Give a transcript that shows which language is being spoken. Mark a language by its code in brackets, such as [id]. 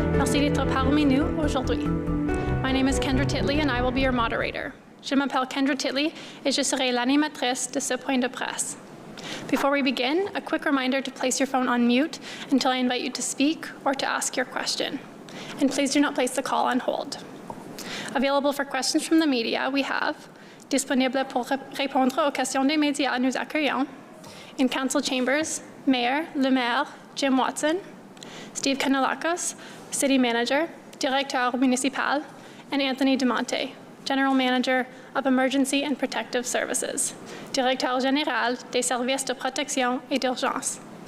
[fr] Merci d'être parmi nous aujourd'hui. [en] My name is Kendra Titley and I will be your moderator. [fr] Je m'appelle Kendra Titley et je serai l'animatrice de ce point de presse. [en] Before we begin, a quick reminder to place your phone on mute until I invite you to speak or to ask your question. And please do not place the call on hold. Available for questions from the media, we have [fr] disponible pour répondre aux questions des médias nous accueillons [en] in Council Chambers, Mayor [fr] Le Maire [en] Jim Watson, Steve Kanalakos, City Manager, [fr] Directeur Municipal, [en] and Anthony DeMonte, General Manager of Emergency and Protective Services, [fr] Directeur Général des Services de Protection et d'Urgence.